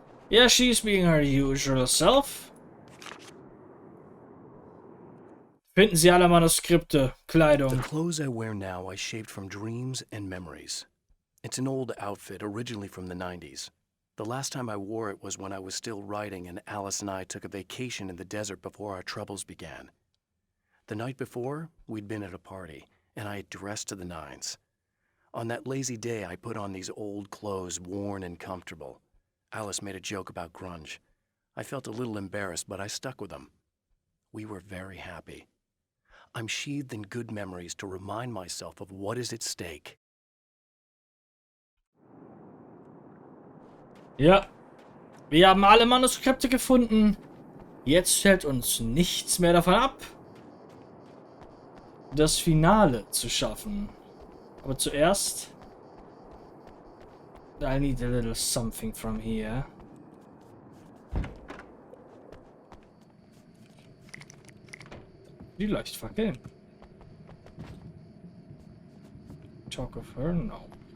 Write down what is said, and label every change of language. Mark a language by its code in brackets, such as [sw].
[en] Yeah, she's being her usual self. [de] Finden Sie alle Manuskripte, Kleidung. [en] The clothes I wear now I shaped from dreams and memories. It's an old outfit, originally from the 90s. The last time I wore it was when I was still writing and Alice and I took a vacation in the desert before our troubles began. The night before, we'd been at a party, and I had dressed to the nines. On that lazy day, I put on these old clothes, worn and comfortable. Alice made a joke about grunge. I felt a little embarrassed, but I stuck with them. We were very happy. I'm sheathed in good memories to remind myself of what is at stake. [de] Ja, wir haben alle Manuskripte gefunden. Jetzt hält uns nichts mehr davon ab, das Finale zu schaffen. Aber zuerst [en] I need a little something from here. [de] Die Leuchtfackel. [en] Talk of her? No.